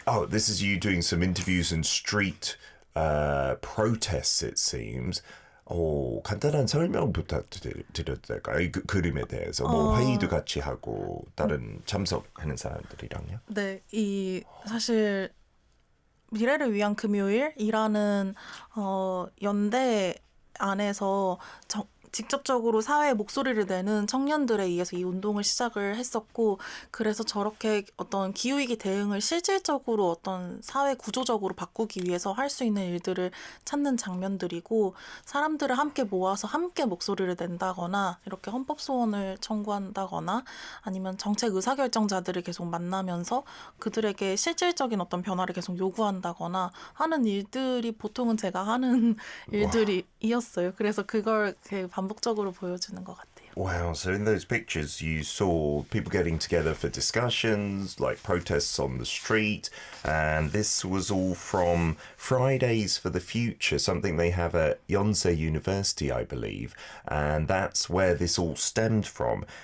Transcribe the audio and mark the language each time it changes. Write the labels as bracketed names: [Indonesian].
[English] This is you doing some interviews and street protests, it seems. [Korean] 간단한 설명 부탁드려도 될까요? 이 그림에 대해서 회의도 같이 하고 다른 참석하는 사람들이랑요. 네, 이 사실 미래를 위한 금요일이라는 연대 안에서 직접적으로 사회에 목소리를 내는 청년들에 의해서 이 운동을 시작을 했었고 그래서 저렇게 어떤 기후위기 대응을 실질적으로 어떤 사회 구조적으로 바꾸기 위해서 할 수 있는 일들을 찾는 장면들이고 사람들을 함께 모아서 함께 목소리를 낸다거나 이렇게 헌법 소원을 청구한다거나 아니면 정책 의사결정자들을 계속 만나면서 그들에게 실질적인 어떤 변화를 계속 요구한다거나 하는 일들이 보통은 제가 하는 일들이었어요. 그래서 그걸 반복적으로 보여주는 것 같아요. [English] Wow, so in those pictures you saw people getting together for discussions, like protests on the street, and this was all from Fridays for the Future, something they have at Yonsei University, I believe, and that's where this all stemmed from.